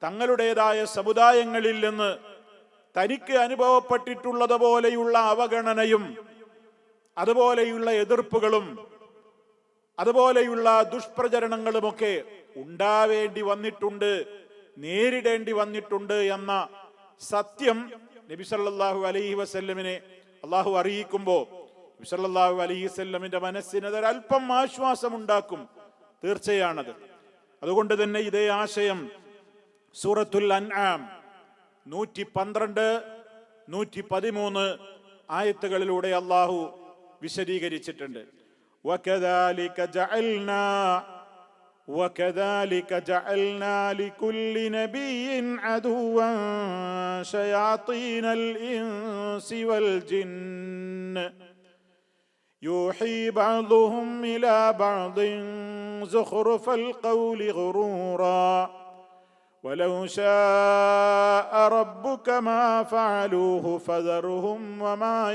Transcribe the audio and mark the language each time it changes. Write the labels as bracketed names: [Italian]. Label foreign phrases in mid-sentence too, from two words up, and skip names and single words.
[Malayalam] തങ്ങളുടേതായ സമുദായങ്ങളിൽ നിന്ന് തനിക്ക് അനുഭവപ്പെട്ടിട്ടുള്ളതുപോലെയുള്ള അവഗണനയും അതുപോലെയുള്ള എതിർപ്പുകളും അതുപോലെയുള്ള ദുഷ്പ്രചരണങ്ങളുമൊക്കെ ഉണ്ടാവേണ്ടി വന്നിട്ടുണ്ട്, നേരിടേണ്ടി വന്നിട്ടുണ്ട് എന്ന സത്യം നബി സല്ലല്ലാഹു അലൈഹി വസല്ലമിനെ അള്ളാഹു അറിയിക്കുമ്പോൾ നബി സല്ലല്ലാഹു അലൈഹി വസല്ലമിന്റെ മനസ്സിന് അതൊരല്പം ആശ്വാസമുണ്ടാക്കും. തീർച്ചയാണത്. അതുകൊണ്ട് തന്നെ ഇതേ ആശയം സൂറത്തുൽ അൻആം 112, 113 ആയത്തുകളിലൂടെ അള്ളാഹു വിശദീകരിച്ചിട്ടുണ്ട്. [Arabic] وكذلك جعلنا لكل نبي عدوا شياطين الإنس والجن يوحي بعضهم إلى بعض زخرف القول غرورا ولو شاء ربك ما فعلوه فذرهم وما